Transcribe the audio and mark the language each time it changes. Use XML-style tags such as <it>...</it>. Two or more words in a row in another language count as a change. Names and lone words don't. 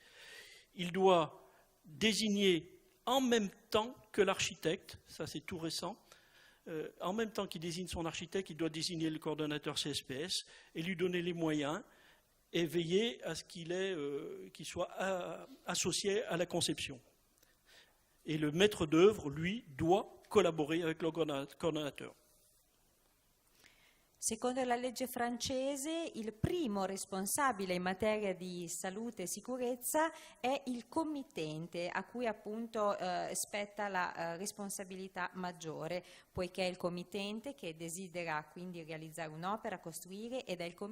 <fr>Il doit désigner en même temps que l'architecte, ça c'est tout récent, en même temps qu'il désigne son architecte, il doit désigner le coordonnateur CSPS et lui donner les moyens et veiller à ce qu'il soit associé à la conception. Et le maître d'œuvre, lui, doit collaborer avec le coordonnateur.</fr> <it>Secondo la legge francese, il primo responsabile in materia di salute e sicurezza è il committente, a cui appunto spetta la responsabilità maggiore, poiché è il committente che desidera quindi realizzare un'opera, costruire, ed è il</it>